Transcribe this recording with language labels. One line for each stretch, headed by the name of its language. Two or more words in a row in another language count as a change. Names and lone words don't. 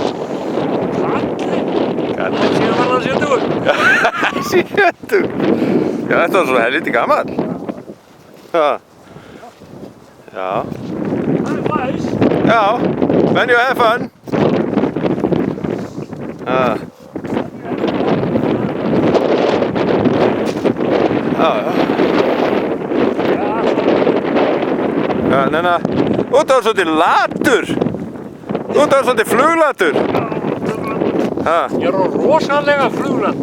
Icelandic: Kallinn? Síðan var það 70. 70. Já, þetta var svo helviti gamall. Ha. Já. Það er næs. Já.
English: When you have fun. Ha.
Icelandic: Já, já. Já, neina. Þú ert svolítið latur. Þú ert svolítið fluglatur. Ha. Ég er á rosalega flugland.